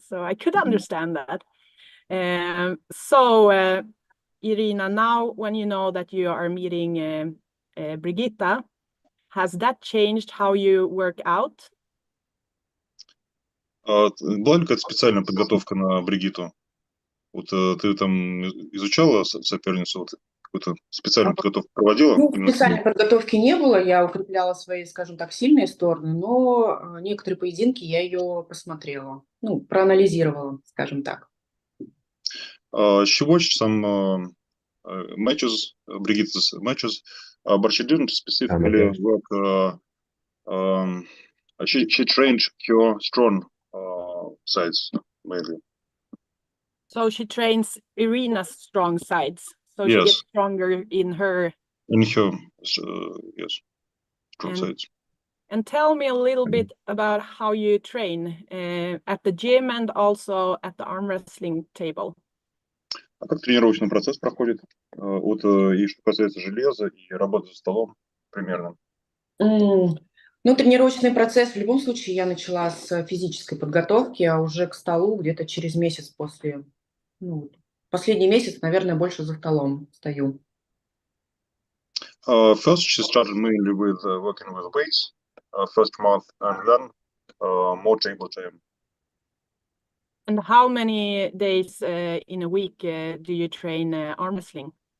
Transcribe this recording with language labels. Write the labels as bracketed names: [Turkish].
[English] So I could understand that. So Irina, now when you know that you are meeting Brigitta, has that changed how you work out? [Russian] Была ли какая-то специальная подготовка на Бригитту? Вот ты там изучала соперницу, вот какую-то специальную подготовку проводила? Специальной подготовки не было, я укрепляла свои, скажем так, сильные стороны, но некоторые поединки я ее посмотрела, проанализировала, скажем так. [English] She watched some matches, Brigitta's matches, but she didn't specifically work. She trained her strong sides mainly. So she trains Irina's strong sides. So Yes. she gets stronger in her. In her, yes. [Russian] крутится. [English] And tell me a little bit about how you train at the gym and also at the arm wrestling table. [Russian] А как тренировочный процесс проходит? И что касается железа и работы за столом, примерно. Ну, тренировочный процесс, в любом случае, я начала с физической подготовки, а уже к столу где-то через месяц после, последний месяц, наверное, больше за столом стою. [English] First, she started mainly with working with weights, first month, and then more table time. And how many days in a week do you train arm wrestling?